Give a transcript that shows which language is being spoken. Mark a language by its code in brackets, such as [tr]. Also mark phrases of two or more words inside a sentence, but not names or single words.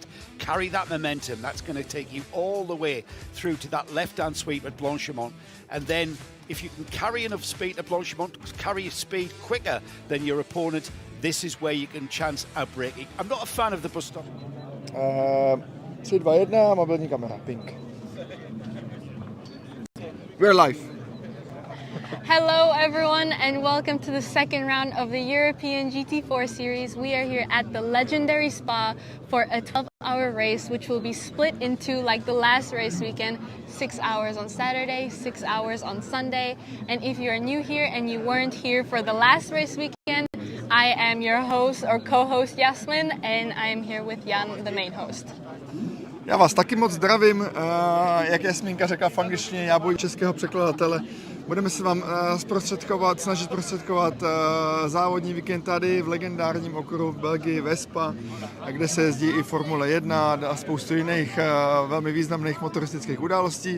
[en] Carry that momentum. That's going to take you all the way through to that left-hand sweep at Blanchimont. And then if you can carry enough speed at Blanchimont, carry your speed quicker than your opponent, this is where you can chance outbraking. I'm not a fan of the bus stop. 3-2-1, [cs] mobilní kamera, [en] pink. We're live. Hello everyone and welcome to the second round of the European GT4 series. We are here at the legendary Spa for a 12-hour race which will be split into, like the last race weekend, 6 hours on Saturday, 6 hours on Sunday. And if you're new here and you weren't here for the last race weekend, I am your host or co-host Jasmin, and I am here with Jan, the main host. [cs] Já vás taky moc zdravím, jak Jasmínka řekla v angličtině, já budu českého překladatele. Budeme se vám snažit zprostředkovat závodní víkend tady v legendárním okruhu v Belgii, ve Spa, kde se jezdí i Formule 1 a spoustu jiných velmi významných motoristických událostí.